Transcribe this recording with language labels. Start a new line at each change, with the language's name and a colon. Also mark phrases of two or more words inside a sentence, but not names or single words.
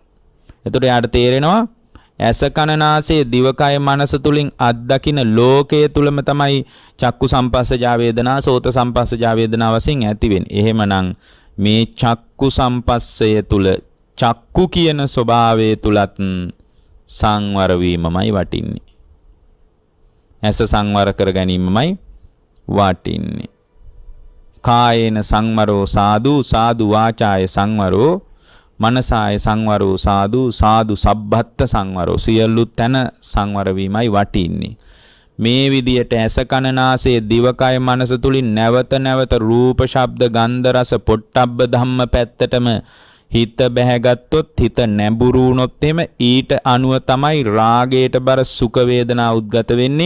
Sinhala: එතකොට යාට තේරෙනවා ඇස කන නාසය දිවකය මනස තුලින් අත්දකින ලෝකයේ තුලම තමයි
Pali: චක්කු සම්පස්සජා වේදනා සෝත සම්පස්සජා වේදනා
Sinhala: වශයෙන් ඇති වෙන්නේ. එහෙමනම් මේ චක්කු සම්පස්සය තුල චක්කු කියන ස්වභාවය තුලත් සංවර වීමමයි වටින්නේ. ඇස සංවර කර ගැනීමමයි වටින්නේ.
Pali: කායේන සංවරෝ සාදු සාදු වාචාය සංවරෝ මනසාය සංවරෝ සාදු සාදු සබ්බත්ත සංවරෝ
Sinhala: සියලු තැන සංවර වීමයි වටින්නේ. මේ විදියට ඇස කන නාසය දිවකය මනස තුලින් නැවත නැවත රූප ශබ්ද ගන්ධ රස පොට්ටබ්බ ධම්ම පැත්තටම හිත බැහැගත්තොත් හිත නැඹුරු වුණොත් එම ඊට අනුව තමයි රාගයට බර සුඛ වේදනා උද්ගත වෙන්නේ.